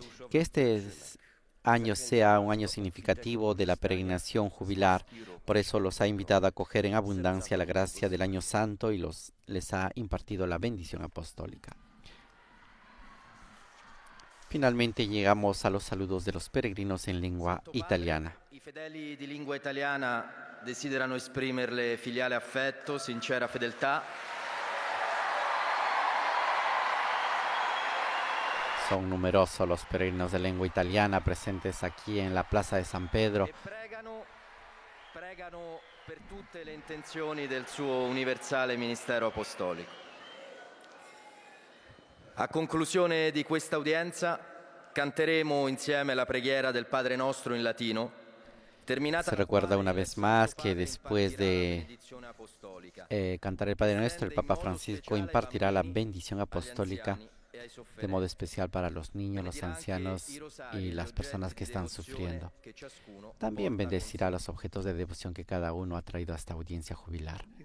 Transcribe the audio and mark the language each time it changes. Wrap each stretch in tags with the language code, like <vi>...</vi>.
<es>Que este año sea un año significativo de la peregrinación jubilar. Por eso los ha invitado a acoger en abundancia la gracia del Año Santo y les ha impartido la bendición apostólica. Finalmente llegamos a los saludos de los peregrinos en lengua italiana.</es> <it>I fedeli di lingua italiana desiderano esprimerle filiale affetto, sincera fedeltà.</it> <es>Son numerosos los peregrinos de lengua italiana presentes aquí en la Plaza de San Pedro.</es> <it>E pregano per tutte le intenzioni del suo universale ministero apostolico. A conclusione di questa udienza canteremo insieme la preghiera del Padre Nostro in latino.</it> <es>Se recuerda una vez más que después de cantar el Padre Nuestro, el Papa Francisco impartirá la bendición apostólica de modo especial para los niños, los ancianos y las personas que están sufriendo. También bendecirá los objetos de devoción que cada uno ha traído a esta audiencia jubilar.</es>